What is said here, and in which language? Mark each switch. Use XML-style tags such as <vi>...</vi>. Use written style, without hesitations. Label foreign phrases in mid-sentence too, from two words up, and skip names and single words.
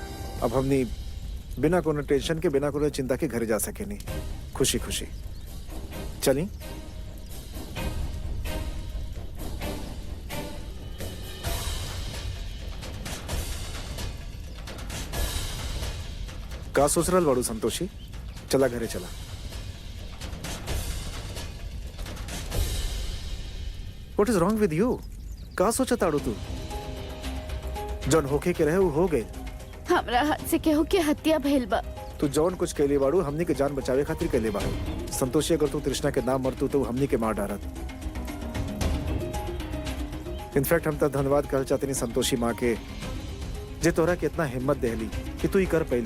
<bho>अब हमनी बिना कोनो टेंशन के, बिना कोनो चिंता के घर जा सके नहीं, खुशी खुशी। चली। का सोच रहल बाड़ू संतोषी? चला घरे चला।</bho> <en>What is wrong with you?</en> <bho>का सोचा ताड़ू तू? जौन होके के रहे वो हो गए। हमरा हाथ से केहू के हत्या भइल बा। तू जौन कुछ कैले बाड़ू हमनी के जान बचावे खातिर कैले बाड़ू। संतोषी, अगर तू तृष्णा के नाम मरतू तो हमनी के मार डारत। इनफैक्ट हम तो धन्यवाद कहल चाहते संतोषी माँ के, जे तोरा के इतना हिम्मत देहली कि तू ही कर पैलू।</bho>